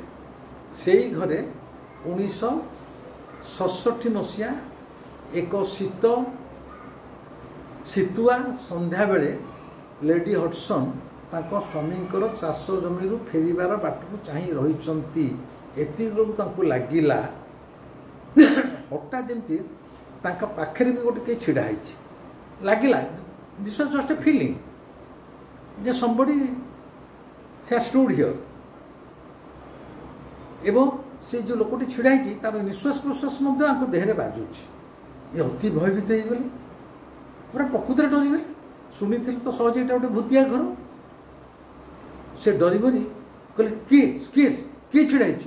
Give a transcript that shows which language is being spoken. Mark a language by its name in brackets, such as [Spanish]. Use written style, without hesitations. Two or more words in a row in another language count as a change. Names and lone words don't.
[Odia] ସେଇ ଘରେ 1967 ମସିହା ଏକ ଶୀତୁଆ ସନ୍ଧ୍ୟାବେଳେ ଲେଡି ହଡସନ୍ ତାଙ୍କ ସ୍ୱାମୀଙ୍କର ଚାଷ ଜମିରୁ ଫେରିବାର ବାଟକୁ ଚାହିଁ ରହିଛନ୍ତି। ଏତିକିବେଳକୁ ତାଙ୍କୁ ଲାଗିଲା ହଠାତ୍ ଯେମିତି ତାଙ୍କ ପାଖରେ ବି ଗୋଟେ କେହି ଛିଡ଼ା ହେଇଛି। [English] ଲାଗିଲା this was just a feeling ଯେ somebody has stood here। [Odia] ଏବଂ ସେ ଯେଉଁ ଲୋକଟି ଛିଡ଼ା ହେଇଛି ତାର ନିଶ୍ୱାସ ପ୍ରଶ୍ୱାସ ମଧ୍ୟ ତାଙ୍କ ଦେହରେ ବାଜୁଛି। ଏ ଅତି ଭୟଭୀତ ହେଇଗଲେ, ପୁରା ପ୍ରକୃତରେ ଡରିଗଲେ। ଶୁଣିଥିଲେ ତ ସହଜେ ଏଇଟା ଗୋଟେ ଭୂତିଆ ଘର। ସେ ଡରିମରି କହିଲେ କିଏ କିଏ କିଏ ଛିଡ଼ା ହେଇଛି।